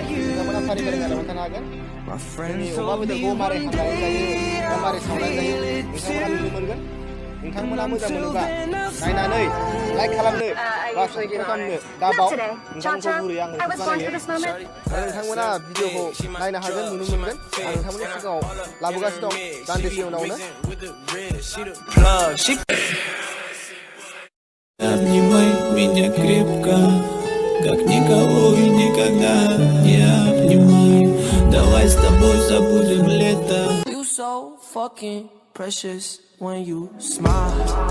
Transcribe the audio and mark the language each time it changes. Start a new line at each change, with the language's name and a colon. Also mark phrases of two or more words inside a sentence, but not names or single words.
Bodo: नोंथांमोना फारि फारि नायलांबाय थानो हागोन। जोंनि अमा बेदरखौ मारै हांनानै जायो बा मारै सावनानै जायो नोंथांमोना नुनो मोनगोन। नोंथांमोना मोजां मोनोबा नायनानै लाइक खालामनो बा साबस्क्राइब खालामनो दाबाव। नोंथांमोनखौ गुरैयै आं रिक्वेस्ट बानायो। आरो नोंथांमोना भिडिअखौ नायनो हागोन नुनो मोनगोन। आं नोंथांमोननि सिगाङाव लाबोगासिनो दं दान्दिसे उनावनो।
Russian: Обнимай меня крепко, как никого и никогда не обнимай. Давай с тобой забудем лето.
English: You so fucking precious when you smile.